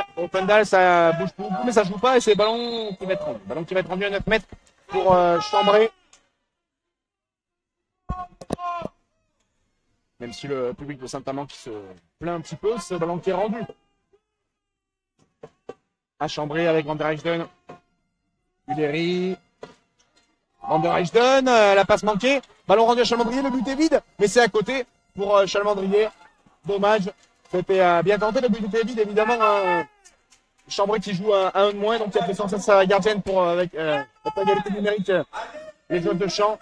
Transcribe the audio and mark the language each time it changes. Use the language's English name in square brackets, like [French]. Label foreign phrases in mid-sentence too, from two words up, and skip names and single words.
[French] Offendal, ça bouge beaucoup, mais ça joue pas et c'est ballon qui va être rendu. Ballon qui va être rendu à 9 mètres pour Chambray. Même si le public de Saint-Amand qui se plaint un petit peu, ce ballon qui est rendu à Chambray avec Van der Heijden. Puleri. Van der Heijden, la passe manquée. Ballon rendu à Chalmandrier, le but est vide, mais c'est à côté pour Chalmandrier. Dommage. C'était bien tenté, le but était vide, évidemment. Chambray qui joue à 1 de moins, donc il a fait sortir sa gardienne pour avec la égalité numérique les joueurs de champ.